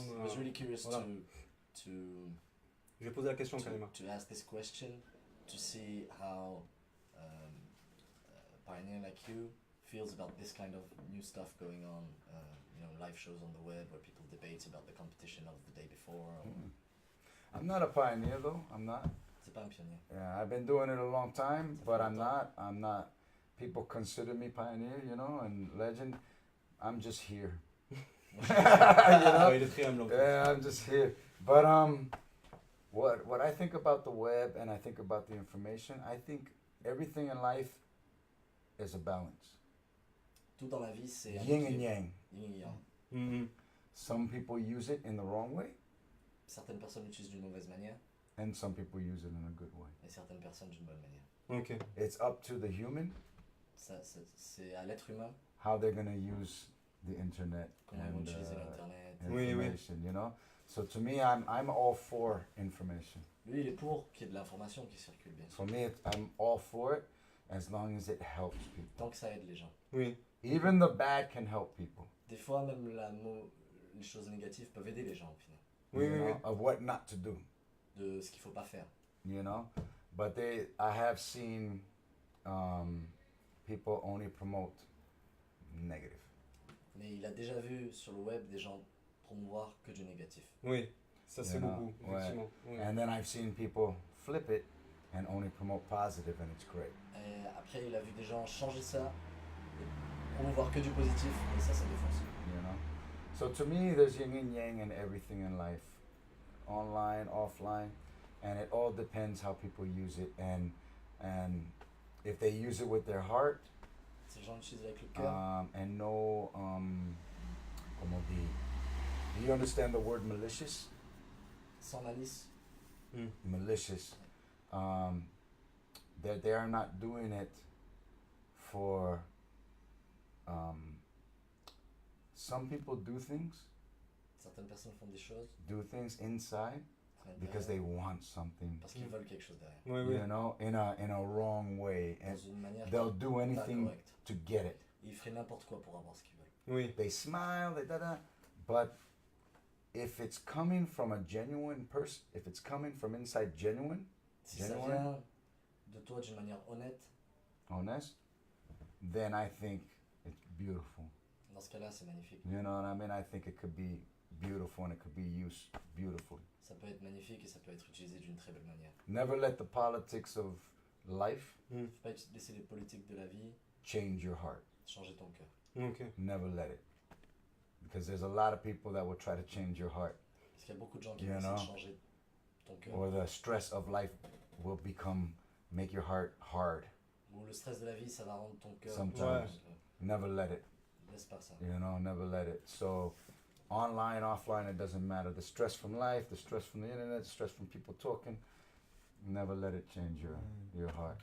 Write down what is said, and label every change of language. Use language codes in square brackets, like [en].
[en] I was really curious [fr] voilà. [en] to [fr] Je vais poser la question carrément. [en] to ask this question to see how a pioneer like you feels about this kind of new stuff going on, live shows on the web where people debate about the competition of the day before. I'm not a pioneer though. I'm not. [fr] C'est pas un pionnier. [en] Yeah, I've been doing it a long time, but I'm not. People consider me pioneer, and legend. I'm just here. [fr] Ah, il est très humble. [en] Yeah, I'm just here. But what I think about the web and I think about the information, I think everything in life is a balance. [fr] Tout dans la vie, c'est un [en] Yin and [fr] équilibre. [en] yang. [fr] Yin et yang. Mhm. [en] Some people use it in the wrong way, [fr] Certaines personnes l'utilisent d'une mauvaise manière [en] and some people use it in a good way. [fr] et certaines personnes d'une bonne manière. [en] Ok. It's up to the human [fr] C'est à l'être humain [en] how they're gonna use the internet [fr] comment ils vont [en] and [fr] utiliser l'internet. Oui, oui. [en] information. So to me, I'm all for information. [fr] Lui, il est pour qu'il y ait de l'information qui circule bien sûr. [en] For me, I'm all for it as long as it helps people. [fr] Tant que ça aide les gens. Oui. [en] Even the bad can help people. [fr] Des fois, même les choses négatives peuvent aider les gens au final. Oui, [en] you [fr] oui, [en] know, [fr] oui. [en] of what not to do. [fr] De ce qu'il faut pas faire. [en] But I have seen people only promote negative. [fr] Mais il a déjà vu sur le web des gens promouvoir que du négatif. Oui. Ça, c'est beaucoup, Ouais. effectivement. Oui. [en] And then I've seen people flip it and only promote positive, and it's great. [fr] Et après, il a vu des gens changer ça et promouvoir que du positif, et ça défonce. [en] So to me, there's yin and yang in everything in life, online, offline, and it all depends how people use it, and if they use it with their heart, [fr] Ces gens l'utilisent avec le cœur. [en] and no, [fr] comment dire, [en] do you understand the word malicious? [fr] Sans malice. [en] Malicious, that they are not doing it for, some people do things [fr] Certaines personnes font des choses [en] inside [fr] à [en] because they want something, [fr] parce qu'ils veulent quelque chose derrière. Oui, oui. [en] in a wrong way, and [fr] Dans une manière [en] they'll [fr] qui [en] do [fr] est pas [en] anything [fr] correcte. [en] to get it. [fr] Et ils feraient n'importe quoi pour avoir ce qu'ils veulent. Oui. [en] They smile, they da-da, but if it's coming from a genuine person, if it's coming from inside genuine, [fr] Si ça [en] Genuine. [fr] vient de toi d'une manière honnête, [en] honest, then I think it's beautiful. [fr] dans ce cas-là, c'est magnifique. [en] You know what I mean? I think it could be beautiful and it could be used beautifully. [fr] Ça peut être magnifique et ça peut être utilisé d'une très belle manière. [en] Never let the politics of life [fr] Faut pas laisser les politiques de la vie [en] change your heart. [fr] changer ton cœur. [en] Ok. Never let it. Because there's a lot of people that will try to change your heart. [fr] Parce qu'il y a beaucoup de gens qui [en] You [fr] vont essayer de [en] know. [fr] changer ton cœur. [en] Or the stress of life will make your heart hard. [fr] Ou le stress de la vie, ça va rendre ton cœur. [en] Sometimes. [fr] dur. [en] Never let it. [fr] Laisse pas ça. [en] Never let it. So, online, offline, it doesn't matter. The stress from life, the stress from the internet, the stress from people talking, never let it change your heart.